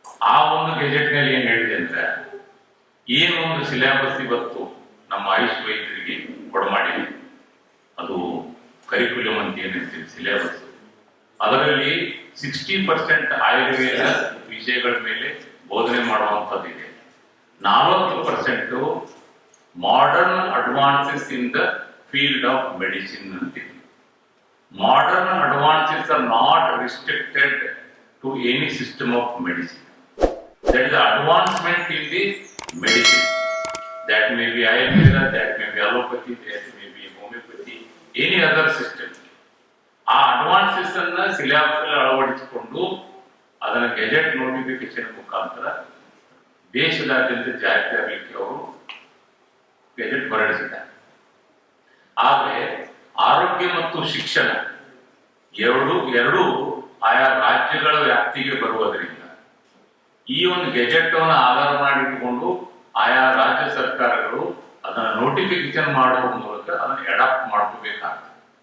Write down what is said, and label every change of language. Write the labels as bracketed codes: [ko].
[kn] ಆ ಒಂದು ಗೆಜೆಟ್ ನಲ್ಲಿ ಏನ್ ಹೇಳಿದೆ ಅಂದ್ರೆ, ಏನು ಒಂದು ಸಿಲೆಬಸ್ ಇವತ್ತು ನಮ್ಮ ಆಯುಷ್ ವೈದ್ಯರಿಗೆ ಕೊಡಮಾಡಿದೆ, ಅದು ಕರಿಕ್ಯುಲಮ್ ಅಂತ ಏನಿರ್ತೀವಿ ಸಿಲೆಬಸ್, ಅದರಲ್ಲಿ 60% ಆಯುರ್ವೇದ ವಿಷಯಗಳ ಮೇಲೆ ಬೋಧನೆ ಮಾಡುವಂಥದ್ದಿದೆ. [en] 40% modern advances in the field of medicine [kn] ಅಂತಿದೆ. [en] Modern advances are not restricted to any system of medicine. That is the advancement in the medicine. That may be Ayurveda, that may be allopathy, that may be homeopathy, any other system. [kn] ಆ advances ಅನ್ನ syllabus ಅಲ್ಲಿ ಅಳವಡಿಸಿಕೊಂಡು ಅದನ್ನ gazette notification ಮುಖಾಂತರ ದೇಶದಾದ್ಯಂತ ಜಾರಿ ತರಲಿಕ್ಕೆ ಅವರು ಗೆಜೆಟ್ ಹೊರಡಿಸಿದ್ದಾರೆ. ಆದರೆ ಆರೋಗ್ಯ ಮತ್ತು ಶಿಕ್ಷಣ ಎರಡೂ ಆಯಾ ರಾಜ್ಯಗಳ ವ್ಯಾಪ್ತಿಗೆ ಬರುವುದರಿಂದ ಈ ಒಂದು ಗೆಜೆಟ್ ಅನ್ನು ಆಧಾರ ಮಾಡಿಟ್ಟುಕೊಂಡು ಆಯಾ ರಾಜ್ಯ ಸರ್ಕಾರಗಳು ಅದನ್ನ ನೋಟಿಫಿಕೇಶನ್ ಮಾಡುವ ಮೂಲಕ ಅದನ್ನು ಅಡಾಪ್ಟ್ ಮಾಡ್ಕೋಬೇಕಾಗ್ತದೆ.